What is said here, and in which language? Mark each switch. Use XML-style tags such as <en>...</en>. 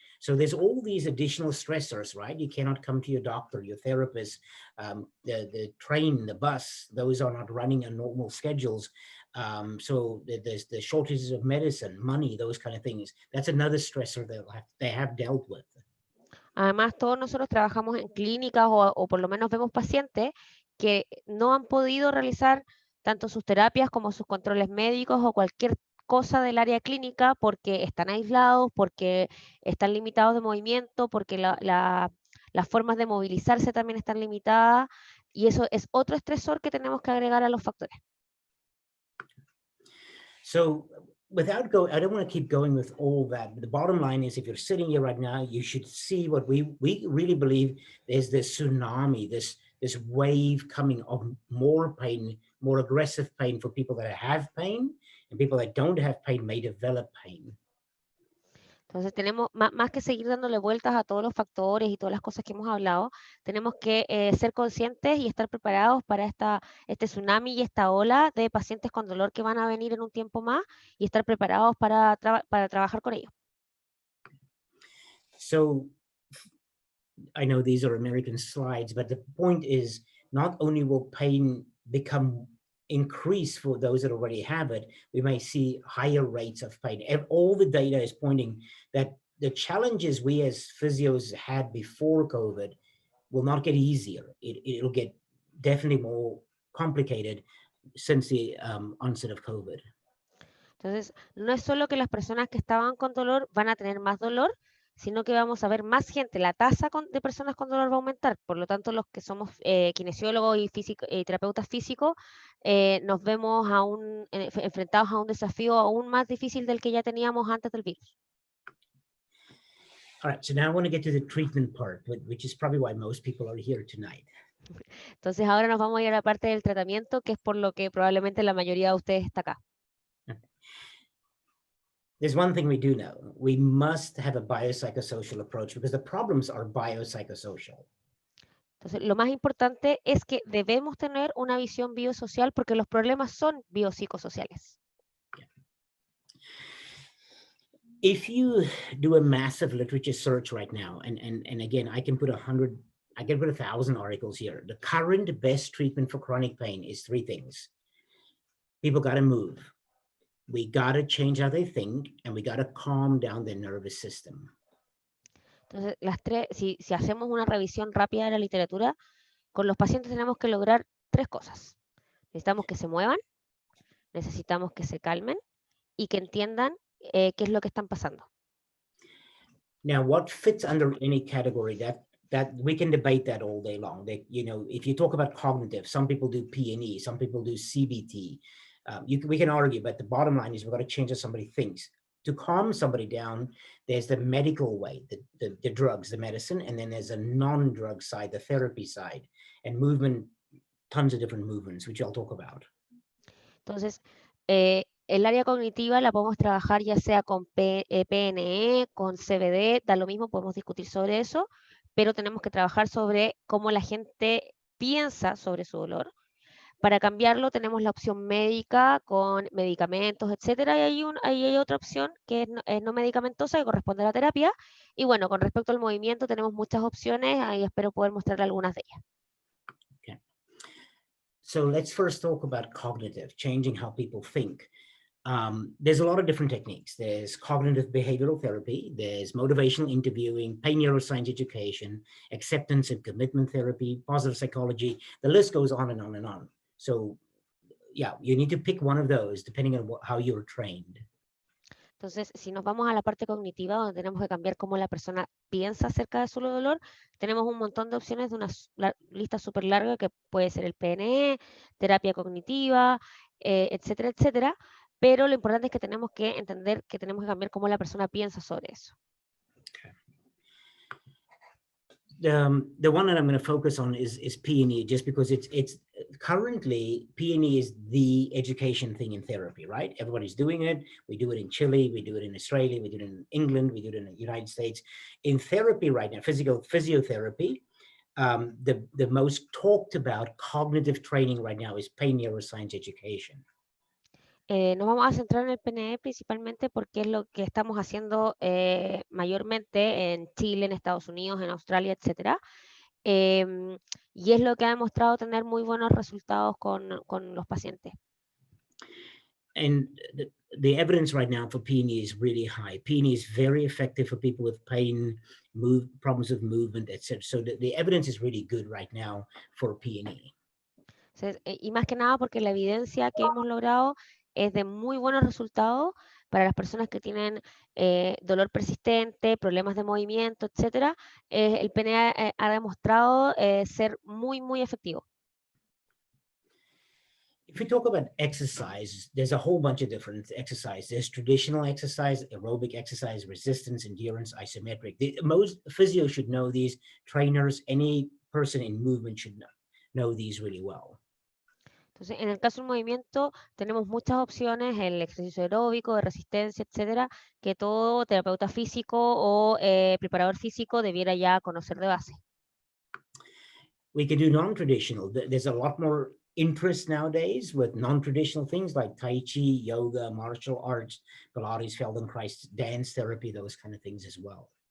<en>So there's all these additional stressors, right? You cannot come to your doctor, your therapist, the train, the bus, those are not running on normal schedules. So there's the shortages of medicine, money, those kind of things. That's another stressor they have dealt with.</en> <es>Además, todos nosotros trabajamos en clínicas o por lo menos vemos pacientes que no han podido realizar tanto sus terapias como sus controles médicos o cualquier cosa del área clínica porque están aislados, porque están limitados de movimiento, porque las formas de movilizarse también están limitadas, y eso es otro estresor que tenemos que agregar a los factores.</es> <en>So I don't want to keep going with all that, but the bottom line is if you're sitting here right now, you should see what we really believe is this tsunami, this wave coming of more pain, more aggressive pain for people that have pain, and people that don't have pain may develop pain.</en> <es>Entonces tenemos, más que seguir dándole vueltas a todos los factores y todas las cosas que hemos hablado, tenemos que ser conscientes y estar preparados para este tsunami y esta ola de pacientes con dolor que van a venir en un tiempo más y estar preparados para trabajar con ellos.</es> <en>So I know these are American slides, but the point is not only will pain become increase for those that already have it, we may see higher rates of pain. All the data is pointing that the challenges we as physios had before COVID will not get easier. It'll get definitely more complicated since the onset of COVID.</en> <es>Entonces, no es solo que las personas que estaban con dolor van a tener más dolor, sino que vamos a ver más gente, la tasa de personas con dolor va a aumentar. Por lo tanto, los que somos kinesiólogos y terapeutas físicos, nos vemos enfrentados a un desafío aún más difícil del que ya teníamos antes del virus.</es> <en>All right, so now I want to get to the treatment part, which is probably why most people are here tonight.</en> <es>Entonces, ahora nos vamos a ir a la parte del tratamiento, que es por lo que probablemente la mayoría de ustedes está acá.</es> <en>There's one thing we do know. We must have a biopsychosocial approach because the problems are biopsychosocial.</en> <es>Entonces, lo más importante es que debemos tener una visión biosocial porque los problemas son biopsicosociales.</es> <en>If you do a massive literature search right now, and again, I can put 1,000 articles here. The current best treatment for chronic pain is 3 things. People got to move. We got to change how they think, and we got to calm down their nervous system.</en> <es>Entonces, si hacemos una revisión rápida de la literatura, con los pacientes tenemos que lograr 3 cosas. Necesitamos que se muevan, necesitamos que se calmen y que entiendan qué es lo que están pasando.</es> <en>Now, what fits under any category that we can debate that all day long. If you talk about cognitive, some people do P&E, some people do CBT. We can argue, but the bottom line is we've got to change how somebody thinks. To calm somebody down, there's the medical way, the drugs, the medicine, and then there's a non-drug side, the therapy side, and movement, tons of different movements, which I'll talk about.</en> <es>Entonces, el área cognitiva la podemos trabajar ya sea con PNE, con CBD, da lo mismo, podemos discutir sobre eso, pero tenemos que trabajar sobre cómo la gente piensa sobre su dolor. Para cambiarlo tenemos la opción médica con medicamentos, etcétera, y ahí hay otra opción que es no medicamentosa, que corresponde a la terapia. Y bueno, con respecto al movimiento tenemos muchas opciones, ahí espero poder mostrar algunas de ellas. Okay.</es> <en>So let's first talk about cognitive, changing how people think. There's a lot of different techniques. There's cognitive behavioral therapy, there's motivational interviewing, pain neuroscience education, acceptance and commitment therapy, positive psychology. The list goes on and on and on. So yeah, you need to pick one of those depending on how you're trained.</en> <es>Entonces, si nos vamos a la parte cognitiva, donde tenemos que cambiar cómo la persona piensa acerca de su dolor, tenemos un montón de opciones de una lista súper larga que puede ser el PNE, terapia cognitiva, etcétera, etcétera. Pero lo importante es que tenemos que entender que tenemos que cambiar cómo la persona piensa sobre eso.</es> <en>The one that I'm going to focus on is P&E, just because it's currently P&E is the education thing in therapy, right? Everybody's doing it. We do it in Chile, we do it in Australia, we do it in England, we do it in the United States. In therapy right now, physiotherapy, the most talked about cognitive training right now is pain neuroscience education.</en> <es>Nos vamos a centrar en el PNE principalmente porque es lo que estamos haciendo mayormente en Chile, en Estados Unidos, en Australia, etcétera. Y es lo que ha demostrado tener muy buenos resultados con los pacientes.</es> <en>And the evidence right now for P&E is really high. P&E is very effective for people with pain, problems with movement, etc. So the evidence is really good right now for P&E.</en> <es>Y más que nada porque la evidencia que hemos logrado es de muy buenos resultados para las personas que tienen dolor persistente, problemas de movimiento, etcétera. El PNE ha demostrado ser muy, muy efectivo.</es> <en>If we talk about exercise, there's a whole bunch of different exercises. There's traditional exercise, aerobic exercise, resistance, endurance, isometric. Most physios should know these. Trainers, any person in movement should know these really well.</en> <es>Entonces, en el caso del movimiento, tenemos muchas opciones, el ejercicio aeróbico, de resistencia, etcétera, que todo terapeuta físico o preparador físico debiera ya conocer de base.</es> <en>We can do non-traditional. There's a lot more interest nowadays with non-traditional things like Tai Chi, yoga, martial arts, Pilates, Feldenkrais, dance therapy, those kind of things as well.</en>